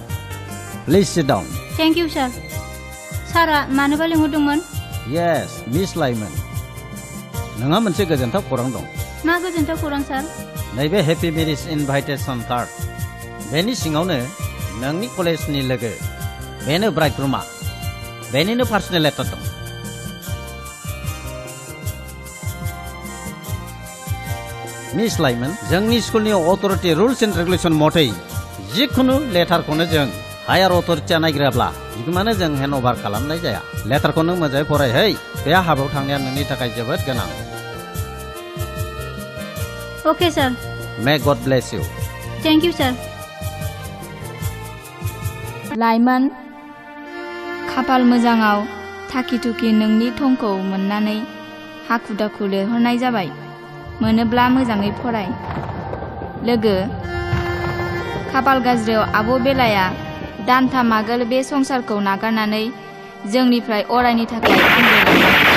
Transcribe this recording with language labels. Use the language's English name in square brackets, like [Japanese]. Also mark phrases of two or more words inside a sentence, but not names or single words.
[English] Please sit down. Thank you, sir. Sara, [Bodo] मानोबा लिंहरदोंमोन? [English] Yes, Miss Lyman. [Bodo] नोंहा मोनसे गोजोनथाव खौरां दं। मा गोजोनथाव खौरां, सार? नैबे [English] happy marriage invitation card. [Bodo] बेनि सिङावनो नोंनि कलेजनि लोगो, बेनो ब्राइडग्रुमा, बेनिनो पार्सनेल लेटार दं। मिस लाइमन, जोंनि स्कुलनि [English] authority rules and regulation [Bodo] मथै जिखुनु लेटारखौनो जों हायार अथ'रिटिया नायग्राब्ला बिगोमानो जों [English] hand over [Bodo] खालामनाय जाया लेटारखौ नों मोजाङै फरायहै बे हाबायाव थांनाया नोंनि थाखाय जोबोद गोनां [English] Okay, sir. May God bless you Thank you, sir. [Bodo] लाइमोन खाफाल मोजाङाव थाखि थुखि नोंनि थंखौ मोननानै हाखु दाखु लिरहरनाय जाबाय मोनोब्ला मोजाङै फराय लोगो खाफाल गाज्रियाव आब' बेलाया दानथाम आगोल बे संसारखौ नागारनानै जोंनिफ्राय अरायनि थाखाय आंगोलांबाय